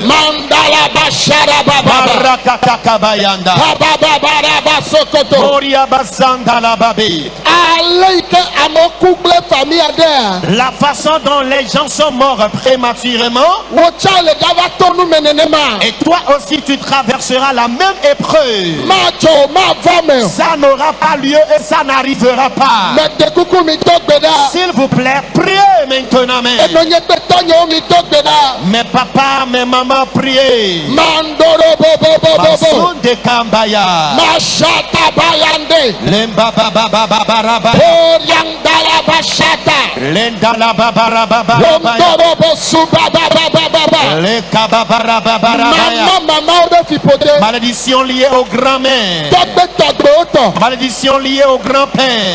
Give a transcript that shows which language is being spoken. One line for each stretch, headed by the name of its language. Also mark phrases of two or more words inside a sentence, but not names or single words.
French: La façon dont les gens sont morts prématurément, et toi aussi tu traverseras la même épreuve. Ça n'aura pas lieu et ça n'arrivera pas. S'il vous plaît, priez maintenant. Mes papas, mes mamans, priez. Masunde Kambaya. Lemba baba baba baraba. Lenda la baba baba baraba. Le kababa baba. Malédiction liée au grand-mère. Malédiction liée au grand-père.